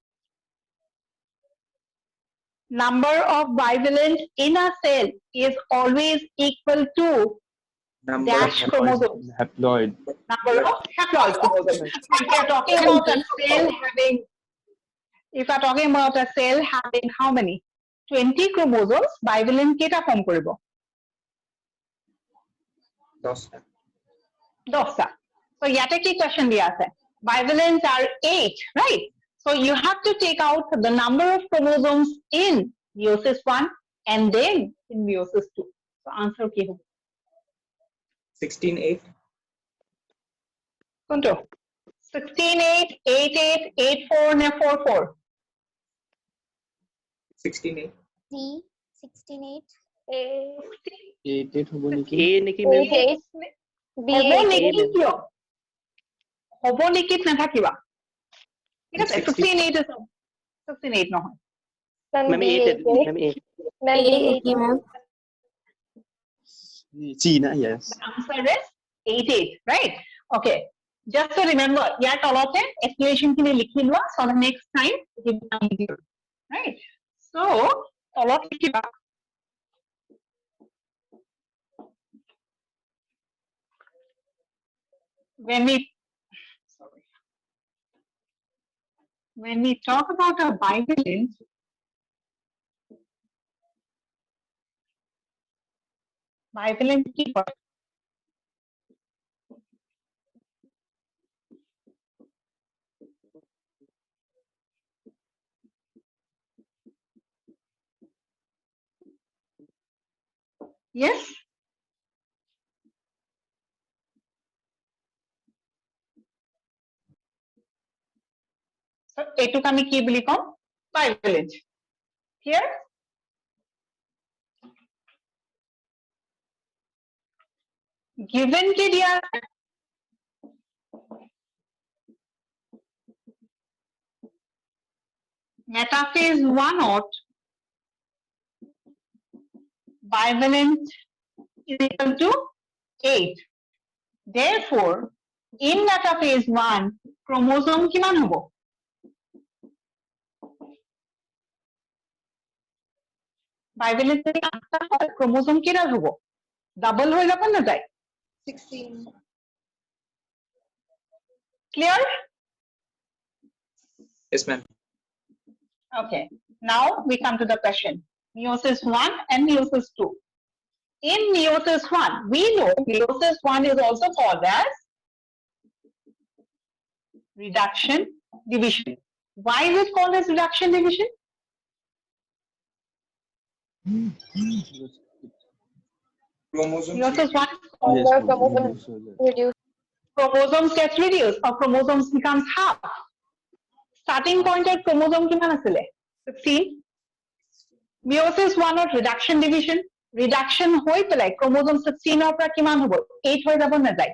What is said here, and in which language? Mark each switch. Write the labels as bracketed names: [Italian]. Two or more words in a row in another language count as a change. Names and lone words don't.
[English] Number of bivalent in a cell is always equal to Number dash of chromosome. Haploid. Number of haploid chromosomes. If we are talking about a cell having, if we are talking about a cell having how many? [Assamese] 20 chromosomes, bivalent কেটা form কৰিব? 10টা 10টা. So ইয়াতে কি question দিয়া আছে? [English] Bivalent are 8, right? So you have to take out the number of chromosomes in meiosis 1 and then in meiosis 2. [Assamese] So answer কি হবে? 16-8 কোনটো? 16-8, 8-8, 8-4 নে 4-4? 16-8 C 16-8. 8 হ'ব নেকি? A নেকি মেম? 8 B হ'ব 8. নেকি ma'am. কিয়? হ'ব নেকি নাথাকিবা। ঠিক আছে? 16-8 is 16-8 নহয়। Ma'am B 8 8. ma'am 8. Ma'am B 8 ma'am. C na, [English] yes. The answer is 8-8, right? Okay. Just to remember, [Assamese] ইয়াৰ তলতে explanation খিনি লিখি লোৱা [English] so the next time it will become easier, right? [Assamese] So তলত লিখিবা [English] when we talk about a bivalent, [Assamese] কি হয়? Yes? So এইটোক আমি কি বুলি কম? [English] Bivalent. Here? Given [Assamese] কি দিয়া আছে? [English] Metaphase 1 bivalent is equal to 8. Therefore, in metaphase 1, chromosome [Assamese] কিমান হ'ব? Bivalent যদি 8টা হয়, chromosome কেইটা হ'ব? Double হৈ যাব না যায়? 16. [English] Clear? yes ma'am Okay. Now we come to the question. Meiosis 1 and meiosis 2. In meiosis 1, we know meiosis 1 is also called as reduction division. Why is it called as reduction division? chromosome Meiosis 1 Yes, chromosome reduce. chromosomes gets reduced or chromosomes becomes half. Starting point at chromosome [Assamese] কিমান আছিলে? 16. Meiosis 1 ত [English] reduction division, reduction [Assamese] হৈ পেলাই chromosome 16 ৰ পৰা কিমান হ'ব? 8 হৈ যাব না যায়?